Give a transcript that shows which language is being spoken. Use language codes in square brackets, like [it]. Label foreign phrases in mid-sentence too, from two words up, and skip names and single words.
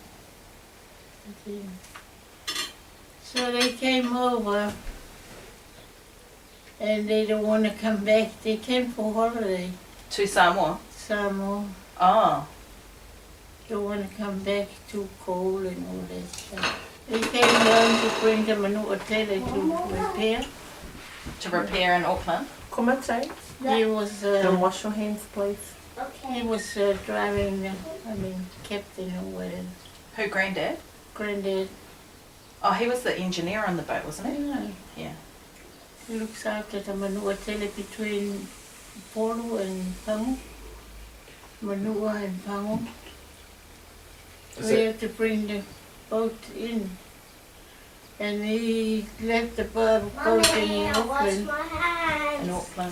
[en] So they came over and they don't want to come back. They came for holiday. To Samoa? Samoa. Oh. Don't want to come back, too cold and all that stuff. They came down to bring the manua tele to repair. To repair in Auckland? Kumate. He was Then wash your hands, please. he was driving the, captain or whatever. Who, Granddad? Granddad. Oh, he was the engineer on the boat, wasn't he? Yeah. Yeah. He looks after the manua tele between Polu and Pangu. Manua and Pangu. Is We it- have to bring the boat in. And he left the boat in Auckland. In Auckland.